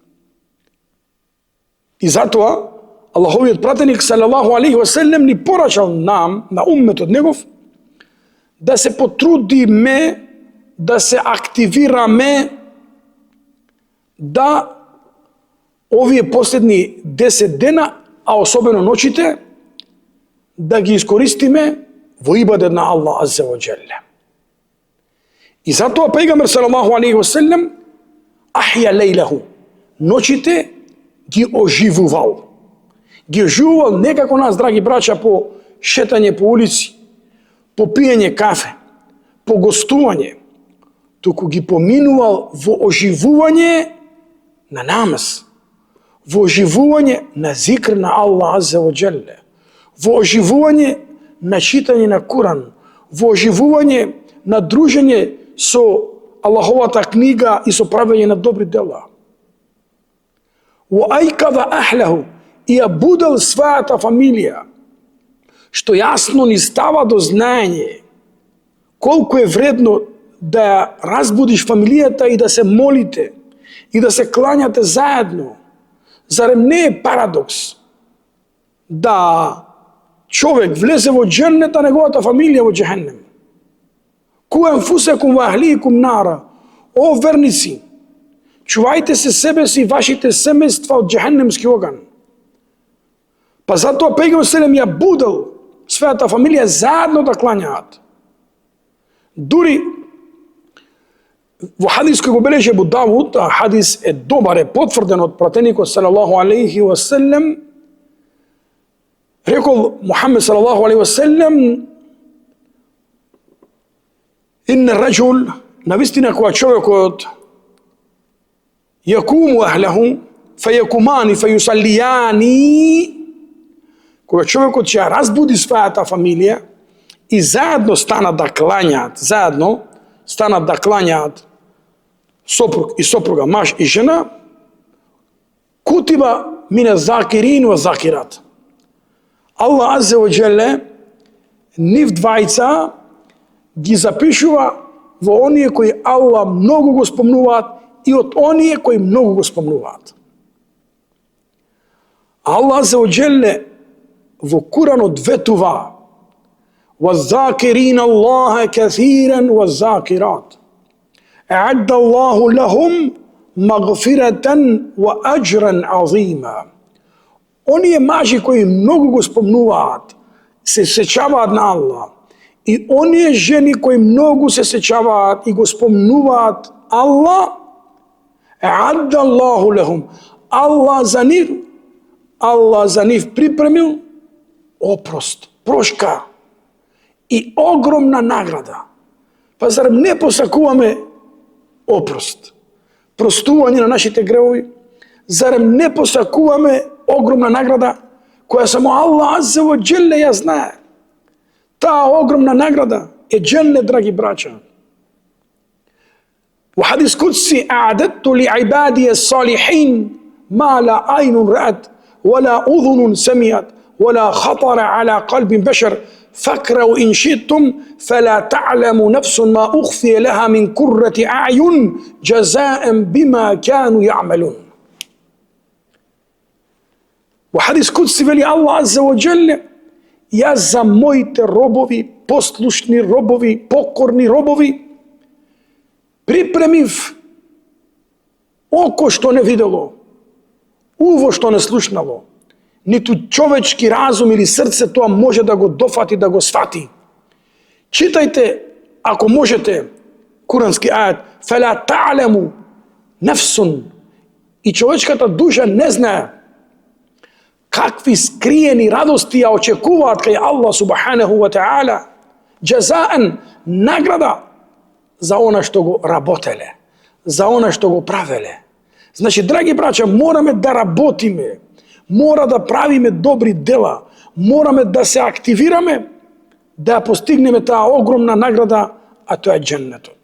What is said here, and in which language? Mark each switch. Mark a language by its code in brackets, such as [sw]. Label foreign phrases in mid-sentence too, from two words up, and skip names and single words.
[mk] И затоа Аллаховиот пратеник [ar] صلى الله عليه وسلم [mk] ни порачал нам, на умметот негов, да се потрудиме, да се активираме, да овие последни 10 дена, а особено ноќите, да ги искористиме во ибадет на Аллах [ar] عز وجل. [mk] И затоа пејгамбер [ar] صلى الله عليه وسلم أحيا ليله, [mk] ноќите ги оживувал. Ги оживувал не како нас, драги браќа, по шетање по улици, по пиење кафе, по гостување, туку ги поминувал во оживување на намаз, во оживување на зикр на Аллах [ar] عز وجل, [mk] во оживување на читање на Куран, во оживување на дружење со Аллаховата книга и со правење на добри дела. [ar] وأيقظ أهله, [mk] и ја будел својата фамилија, што јасно ни става до знаење колку е вредно да ја разбудиш фамилијата и да се молите и да се клањате заедно. Зарем не е парадокс да човек влезе во џеннет, а неговата фамилија во џехеннем? [ar] قوا أنفسكم وأهليكم نارا. [mk] О верници, чувајте се себе си и вашите семејства од џехеннемски оган. Па затоа пејгамбер селем ја будел својата фамилија заедно да клањаат. Дури во хадис кој го бележи Абу Давуд, а хадис е добар, е потврден од пратеникот [ar] صلى الله عليه وسلم, [mk] рекол Мухаммед [ar] صلى الله عليه وسلم، إن الرجل, [mk] навистина кога човекот [ar] يقوم أهله، فيقومان، فيصليان, [mk] кога човекот ќе разбуди својата фамилија и заедно станат да клањаат, сопруг и сопруга, маж и жена, [ar] كتبا من الذاكرين والذاكرات. [mk] Аллах [ar] عز وجل [mk] нив двајца ги запишува во оние кои Аллах многу го спомнуваат и од оние кои многу го спомнуваат. Аллах [ar] عز وجل [mk] во Куранот ветува [ar] وَالذَّاكِرِينَ اللَّهَ كَثِيرًا وَالذَّاكِرَاتِ. أعد الله لهم مغفرة وأجرا عظيما. [mk] Оние мажи кои многу го спомнуваат, се сеќаваат на Аллах, и оние жени кои многу се сеќаваат и го спомнуваат Аллах, [ar] أعد الله لهم, [mk] Аллах за нив припремил опрост, прошка и огромна награда. Па зарем не посакуваме опрост, простување на нашите гревови? Зарем не посакуваме огромна награда која само Аллах [ar] عز وجل [mk] ја знае? Таа огромна награда е џеннет, драги браќа. Во хадис кудси: [ar] أعددت لعبادي الصالحين ما لا عين رأت ولا أذن سمعت ولا خطر على قلب بشر فاكروا إن شئتم فلا تعلم نفس ما أخفي لها من قرة أعين جزاء بما كانوا يعملون. وحديث قدسي вели الله عز وجل: [mk] ја за моите робови, послушни робови, покорни робови, припремив око што не видело, уво што не слушнало, ниту човечки разум или срце тоа може да го дофати, да го свати. Читајте, ако можете, курански ајат: [ar] فلا تعلم نفس, [mk] и човечката душа не знае какви скриени радости ја очекуваат кај Аллах [ar] سبحانه وتعالى, [mk] џазаан, награда за она што го работеле, за она што го правеле. Значи, драги браќа, мораме да работиме, мора да правиме добри дела, мораме да се активираме, да постигнеме таа огромна награда, а тоа е џеннетот.